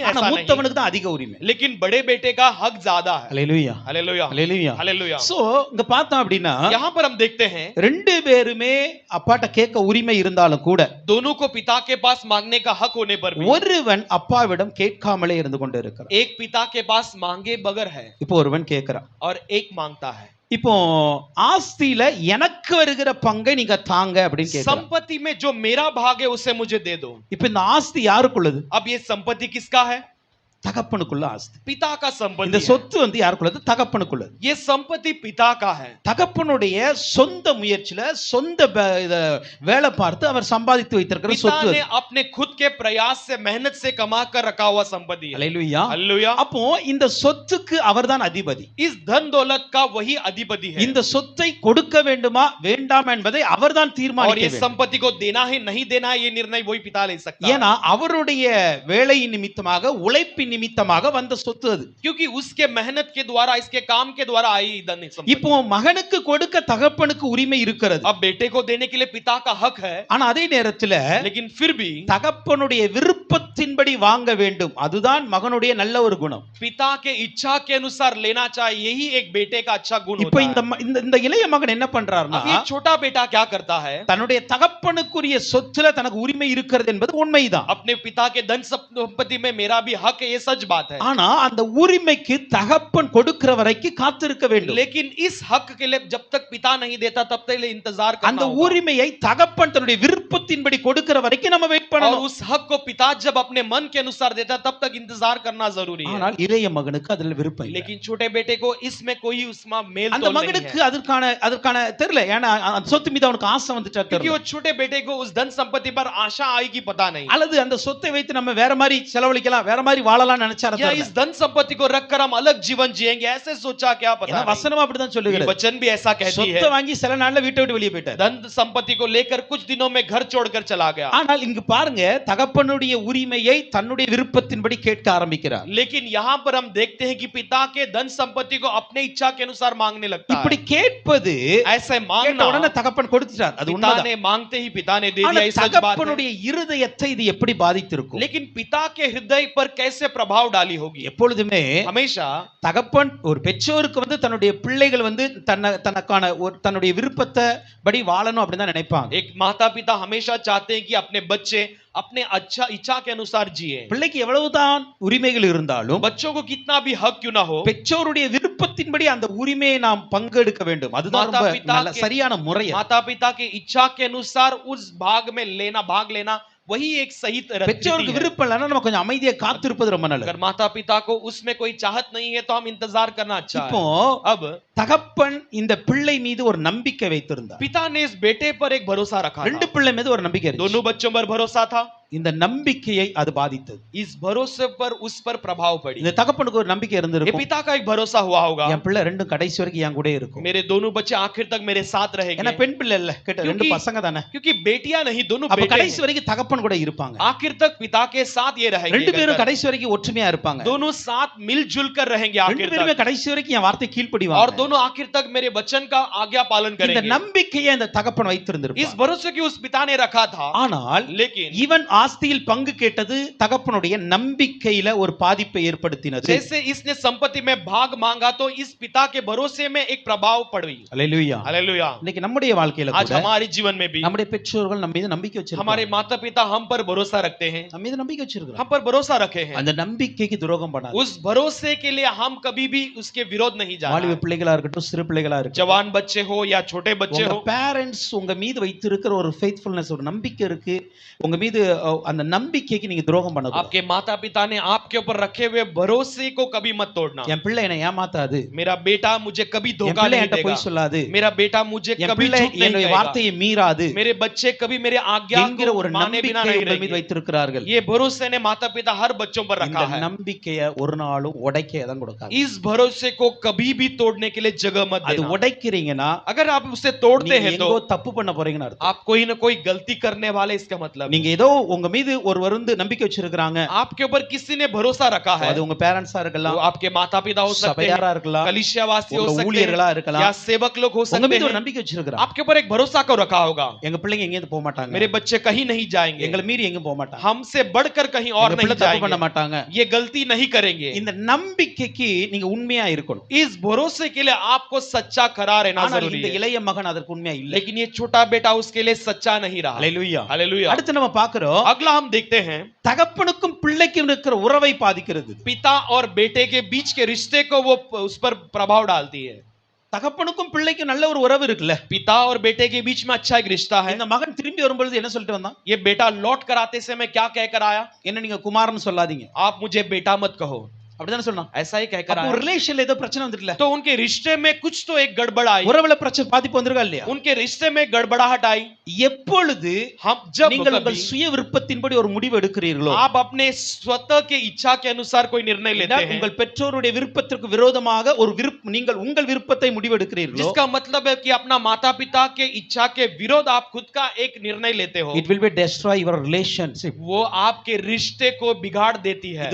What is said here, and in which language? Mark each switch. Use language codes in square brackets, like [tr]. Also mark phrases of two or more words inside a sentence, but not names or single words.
[ta] ஆனா [hi] ऐसा नहीं, [ta] மூத்தவனுக்கு தான் அதிக உரிமை. [hi] लेकिन बड़े बेटे का हक ज्यादा है। [ta] அல்லேலூயா, [hi] हालेलुया [ta] அல்லேலூயா. [hi] हालेलुया। [ta] சோ இங்க பார்த்தோம் அப்படின்னா [hi] यहाँ पर हम देखते हैं [ta] ரெண்டு பேருமே அப்பாட்ட கேட்க உரிமை இருந்தாலும் கூட [hi] दोनों को पिता के पास मांगने का हक होने पर भी [ta] ஒருவன் அப்பாவிடம் கேட்காமலே இருந்து கொண்டு இருக்கிறான். [hi] एक पिता के पास मांगे बगैर है [ta] இப்போ ஒருவன் கேட்கிறான், [hi] और एक मांगता है। [ta] இப்போ ஆஸ்தியில எனக்கு வருகிற பங்கை நீங்க தாங்க அப்படின்னு கேட்கிறான். [hi] संपत्ति में जो मेरा भाग है उसे मुझे दे दो। [ta] இப்போ இந்த ஆஸ்தி யாருக்குள்ளது? [hi] अब ये संपत्ति किसका है? [ta] தகப்பனுக்குள்ள ஆஸ்தி. [hi] पिता का [ta] இந்த [hi] संपत्ति है। [ta] சொத்து வந்து யாருக்குள்ளது? தகப்பனுக்குள்ளது. [hi] ये संपत्ति पिता का है। [ta] தகப்பனுடைய சொந்த முயற்சியில சொந்த வேலை பார்த்து அவர் சம்பாதித்து வைத்திருக்கிற [hi] पिता [ta] சொத்து [hi] ने [ta] அது. [hi] अपने खुद के प्रयास से मेहनत से कमा कर रखा हुआ संपत्ति है। [ta] அல்லேலூயா. [hi] हालेलुया। [ta] அப்போ இந்த சொத்துக்கு அவர்தான் அதிபதி. [hi] इस धन दौलत का वही अधिपति है [ta] இந்த சொத்தை கொடுக்க வேண்டுமா வேண்டாம் என்பதை அவர்தான் [hi] और [ta] தீர்மானிக்க [hi] ये [ta] வேண்டும். [hi] संपत्ति को देना है नहीं देना है ये निर्णय वही पिता ले सकता है, [ta] ஏன்னா அவருடைய வேலை நிமித்தமாக உழைப்பின் நிமித்தமாக வந்த சொத்து அது. [hi] क्योंकि उसके मेहनत के द्वारा इसके काम के द्वारा आई धन संपत्ति। [ta] இப்போ மகனுக்கு கொடுக்க தகப்பனுக்கு உரிமை இருக்கிறது. [hi] अब बेटे को देने के लिए पिता का हक है, [ta] ஆனா அதே நேரத்துல [hi] लेकिन फिर भी [ta] தகப்பனுடைய விருப்பத்தின்படி வாங்க வேண்டும். அதுதான் மகனுடைய நல்ல ஒரு குணம். [hi] पिता के इच्छा के अनुसार लेना चाहिए, यही एक बेटे का अच्छा गुण [ta] இப்போ [hi] होता है। [ta] இந்த இளைய மகன் என்ன பண்றாருன்னா [hi] अब ये छोटा बेटा क्या करता है? [ta] தன்னுடைய தகப்பனுக்குரிய சொத்துல தனக்கு உரிமை இருக்கிறது என்பது உண்மைதான். [hi] अपने पिता के धन संपत्ति में मेरा भी हक है, ये सच बात है, [ta] ஆனா அந்த உரிமைக்கு தகப்பன் கொடுக்கிற வரைக்கும் காத்திருக்க வேண்டும். [hi] लेकिन इस हक के लिए जब तक पिता नहीं देता तब तक लिए इंतजार [ta] அந்த [hi] करना होगा। [ta] உரிமையை தகப்பன் தன்னுடைய விருப்பத்தின்படி கொடுக்கிற வரைக்கும் நம்ம வெயிட் [hi] और [ta] பண்ணணும். [hi] उस हक को पिता जब अपने मन के अनुसार देता तब तक इंतजार करना जरूरी है, [ta] ஆனால் இளைய மகனுக்கு அதுல விருப்பம் இல்லை. [hi] लेकिन छोटे बेटे को इसमें कोई उसमें मेल [ta] அந்த [hi] तोल नहीं [ta] மகனுக்கு [hi] है, [ta] அதற்கான தெரியல. ஏன்னா அந்த சொத்து மீது அவனுக்கு ஆசை வந்துட்டா [hi] क्योंकि [ta] தெரியல. [hi] वो छोटे बेटे को उस धन संपत्ति पर आशा आएगी पता नहीं, [ta] அல்லது அந்த சொத்தை வைத்து நம்ம வேற மாதிரி செலவழிக்கலாம், வேற மாதிரி வாழலாம் நினைச்சாரு. [hi] या इस धन संपत्ति को रखकर हम अलग जीवन जिएंगे ऐसे सोचा क्या पता नहीं। [ta] வசனம் அப்படிதான் [hi] ये [ta] சொல்லுகிறது. [hi] वचन भी ऐसा कहती [ta] சொத்தை [hi] है, [ta] வாங்கி சில நாள்ல வீட்டை விட்டு வெளியே போயிட்டார். [hi] धन संपत्ति को लेकर कुछ दिनों में घर छोड़कर चला गया, [ta] ஆனால் இங்கு பாருங்க தகப்பனுடைய உரிமையை தன்னுடைய விருப்பத்தின்படி கேட்க ஆரம்பிக்கிறார். [hi] लेकिन यहाँ पर हम देखते हैं कि पिता के धन संपत्ति को अपने इच्छा के अनुसार मांगने लगता [ta] இப்படி [hi] है। [ta] கேட்பது [hi] ऐसे [ta] கேட்ட [hi] मांगना [ta] உடனே தகப்பன் கொடுத்துட்டார். அது [hi] पिता [ta] உண்மைதான். [hi] ने मांगते ही पिता ने दे [ta] ஆனா [hi] दिया, ये सच बात है, [ta] தகப்பனுடைய இருதயத்தை இது எப்படி பாதித்திருக்கும்? [hi] लेकिन पिता के हृदय पर कैसे प्रभाव डाली होगी? [ta] எப்பொழுதுமே [hi] हमेशा [ta] தகப்பன் ஒரு பெற்றோருக்கு வந்து தன்னுடைய பிள்ளைகள் வந்து தனக்கான தன்னுடைய விருப்பத்தை படி வாழணும் அப்படின்னு தான் நினைப்பாங்க. [hi] एक माता पिता हमेशा चाहते हैं कि अपने बच्चे अपने अच्छा इच्छा के अनुसार जिए, [ta] பிள்ளைக்கு எவ்வளவுதான் உரிமைகள் இருந்தாலும் [hi] बच्चों को कितना भी हक क्यों ना हो, [ta] பெற்றோருடைய விருப்பத்தின்படி அந்த உரிமையை நாம் பங்கெடுக்க வேண்டும். அதுதான் மாதா ரொம்ப பிதா நல்ல சரியான முறை. [hi] माता पिता के इच्छा के अनुसार उस भाग में भाग लेना वही एक सही [ta] பெற்றோருக்கு விருப்பம் இல்லைன்னா நம்ம கொஞ்சம் அமைதியா காத்திருப்பது ரொம்ப நல்லது. [hi] अगर माता पिता को उसमें कोई चाहत नहीं है तो हम इंतजार करना अच्छा [ta] இப்போ [hi] है। अब [ta] தகப்பன் இந்த பிள்ளை மீது ஒரு நம்பிக்கை வைத்திருந்தார். [hi] पिता ने इस बेटे पर एक भरोसा रखा [ta] ரெண்டு [hi] था, [ta] பிள்ளை மீது ஒரு நம்பிக்கை இருந்துச்சு. [hi] दोनों बच्चों पर भरोसा था, [ta] இந்த நம்பிக்கையை அது பாதித்தது. [hi] इस भरोसे पर उस पर प्रभाव पड़ी। [ta] இந்த தகப்பனுக்கு ஒரு நம்பிக்கை [hi] ये [ta] இருந்திருக்கும். [hi] पिता का एक भरोसा हुआ होगा, [ta] என் பிள்ளை ரெண்டும் கடைசி வரைக்கும் என் கூட இருக்கும். [hi] मेरे दोनों बच्चे आखिर तक मेरे साथ [ta] ஏன்னா [hi] रहेंगे, [ta] பெண் பிள்ளை இல்ல, கேட்ட ரெண்டு [hi] क्योंकि- [ta] பசங்க தானே. [hi] क्योंकि बेटियां नहीं दोनों [ta] அப்ப [hi] बेटे [ta] கடைசி [hi] हैं। [ta] வரைக்கும் தகப்பன் கூட இருப்பாங்க. [hi] आखिर तक पिता के साथ ये रहेंगे, [ta] ரெண்டு பேரும் [hi] कहकर [ta] கடைசி வரைக்கும் ஒற்றுமையா இருப்பாங்க. [hi] दोनों साथ मिलजुल कर रहेंगे [ta] ரெண்டு [hi] आखिर [ta] பேருமே [hi] तक, [ta] கடைசி வரைக்கும் என் வார்த்தை [hi] और [ta] கீழ்ப்படிவாங்க. [hi] दोनों आखिर तक मेरे वचन का आज्ञा पालन [ta] இந்த [hi] करेंगे। [ta] நம்பிக்கையை இந்த தகப்பன் [hi] इस [ta] வைத்திருந்திருப்பார். [hi] भरोसे की उस पिता ने रखा था, [ta] ஆனால் [hi] लेकिन [ta] இவன் ஆஸ்தியில் பங்கு கேட்டது தகப்பனுடைய நம்பிக்கையில ஒரு பாதிப்பை ஏற்படுத்தினது. [hi] जैसे इसने संपत्ति में भाग मांगा तो इस पिता के भरोसे में एक प्रभाव पड़ी। [ta] அல்லேலூயா. [hi] हालेलुया। [ta] இன்னைக்கு நம்முடைய வாழ்க்கையில [hi] आज [ta] கூட [hi] हमारे जीवन में भी [ta] நம்முடைய பெற்றோர்கள் நம்ம மீது நம்பிக்கை வச்சிருக்காங்க. [hi] हमारे माता पिता हम पर भरोसा रखते हैं, [ta] நம்ம மீது நம்பிக்கை வச்சிருக்காங்க. [hi] हम पर भरोसा रखे हैं, [ta] அந்த நம்பிக்கைக்கு துரோகம் பண்ணாது. [hi] उस भरोसे के लिए हम कभी भी उसके विरोध नहीं [ta] வாலிப [hi] जाना। [ta] பிள்ளைகளா இருக்கட்டும், சிறு பிள்ளைகளா இருக்கட்டும், [hi] जवान बच्चे हो या छोटे बच्चे [ta] உங்க [hi] हो, [ta] பேரண்ட்ஸ் உங்க மீது வைத்திருக்கிற ஒரு ஃபெய்த்ஃபுல்னஸ், ஒரு நம்பிக்கை இருக்கு, உங்க மீது அந்த நம்பிக்கைக்கு நீங்க துரோகம் பண்ணக்கூடாது. [hi] आपके माता पिता ने आपके ऊपर रखे हुए भरोसे को कभी मत तोड़ना। [ta] என் பிள்ளை என்னை ஏமாத்தாது, [hi] मेरा बेटा मुझे कभी [ta] என் [hi] धोखा [ta] பிள்ளை [hi] नहीं [ta] என்கிட்ட [hi] देगा, [ta] பொய் சொல்லாது, [hi] मेरा बेटा मुझे [ta] என் [hi] कभी [ta] பிள்ளை [hi] झूठ नहीं [ta] என்னுடைய [hi] कहेगा, [ta] வார்த்தையை மீறாது [hi] मेरे बच्चे कभी मेरे आज्ञा [ta] என்கிற [hi] को [ta] ஒரு [hi] माने बिना [ta] நம்பிக்கை [hi] नहीं [ta] உங்கள் மீது [hi] रहेंगे। [ta] வைத்திருக்கிறார்கள். [hi] ये भरोसे ने माता पिता हर बच्चों पर [ta] இந்த [hi] रखा है। [ta] நம்பிக்கையை ஒரு நாளும் உடைக்க இடம் கொடுக்காது. [hi] इस भरोसे को कभी भी तोड़ने के लिए जगह मत [ta] அது [hi] देना। [ta] உடைக்கிறீங்கன்னா [hi] अगर आप उसे तोड़ते [ta] நீங்க [hi] हैं तो [ta] எங்கோ தப்பு பண்ண போறீங்கன்னு அர்த்தம். [hi] आप कोई ना कोई गलती करने वाले, इसका मतलब [ta] நீங்க ஏதோ உங்க மீது ஒருவர் வந்து நம்பிக்கை வச்சிருக்காங்க, [hi] आपके ऊपर किसी ने भरोसा रखा है। [ta] அது உங்க பேரண்ட்ஸா [hi] वो [ta] இருக்கலாம், [hi] आपके माता पिता हो सकते [ta] சபையாரா [hi] हैं, [ta] இருக்கலாம், [hi] कलीसियावासी हो [ta] உங்க [hi] सकते [ta] ஊழியர்களா [hi] हैं, [ta] இருக்கலாம், [hi] या सेवक लोग हो [ta] உங்க [hi] सकते [ta] மீது ஒரு [hi] हैं। [ta] நம்பிக்கை வச்சிருக்காங்க. [hi] आपके ऊपर एक भरोसा को रखा होगा, [ta] எங்க பிள்ளைங்க எங்கேயும் போக மாட்டாங்க, [hi] मेरे बच्चे कहीं नहीं जाएंगे, [ta] எங்களை மீறி எங்கேயும் போக மாட்டாங்க, [hi] हमसे बढ़कर कहीं और [ta] எங்க [hi] नहीं [ta] பிள்ளை தப்பு பண்ண [hi] जाएंगे, [ta] மாட்டாங்க. [hi] ये गलती नहीं करेंगे। [ta] இந்த நம்பிக்கைக்கு நீங்க உண்மையா இருக்கணும். [hi] इस भरोसे के लिए आपको सच्चा खरा रहना [ta] ஆனால் [hi] जरूरी [ta] இந்த [hi] है। [ta] இளைய மகன் அதற்கு உண்மையா இல்லை. [hi] लेकिन ये छोटा बेटा उसके लिए सच्चा नहीं रहा। [ta] ஹல்லேலூயா. [hi] हालेलुया। [ta] அடுத்து நம்ம பார்க்கிறோம், [hi] अगला हम देखते हैं [ta] தகப்பனுக்கும் பிள்ளைக்கும் இருக்கிற உறவை பாதிக்கிறது. [hi] पिता और बेटे के बीच के रिश्ते को वो उस पर प्रभाव डालती है। [ta] தகப்பனுக்கும் பிள்ளைக்கும் நல்ல ஒரு உறவு இருக்குல்ல, [hi] पिता और बेटे के बीच में अच्छा एक रिश्ता है। [ta] இந்த மகன் திரும்பி வரும்பொழுது என்ன சொல்லிட்டு வந்தான்? [hi] ये बेटा लौट कर आते समय क्या कहकर आया? [ta] என்ன நீங்க குமாரன்னு சொல்லாதீங்க, [hi] आप मुझे बेटा मत कहो, [ta] அப்படிதானே சொன்னான். [hi] ऐसा ही कहकर [ta] அப்போ [hi] आया। [ta] ரிலேஷன்ல ஏதோ பிரச்சனை வந்துட்டல, [hi] तो उनके रिश्ते में कुछ तो एक गड़बड़ आई, [ta] உறவுல பிரச்சனை பாதிப்பு வந்திருக்கா இல்லையா? [hi] उनके रिश्ते में गड़बड़ाहट आई। [ta] எப்பொழுது [hi] हम जब [ta] நீங்கள் [hi] कभी [ta] உங்கள் சுய விருப்பத்தின்படி ஒரு முடிவு எடுக்கிறீர்களோ, [hi] आप अपने स्वतः के इच्छा के अनुसार कोई निर्णय लेते हैं, [ta] உங்கள் பெற்றோருடைய விருப்பத்திற்கு விரோதமாக ஒரு நீங்கள் உங்கள் விருப்பத்தை முடிவு எடுக்கிறீர்களோ, [hi] जिसका मतलब है कि अपना माता पिता के इच्छा के विरोध आप खुद का एक निर्णय लेते हो, [en] it will be destroy your relationship. [hi] वो आपके रिश्ते को बिगाड़ देती है,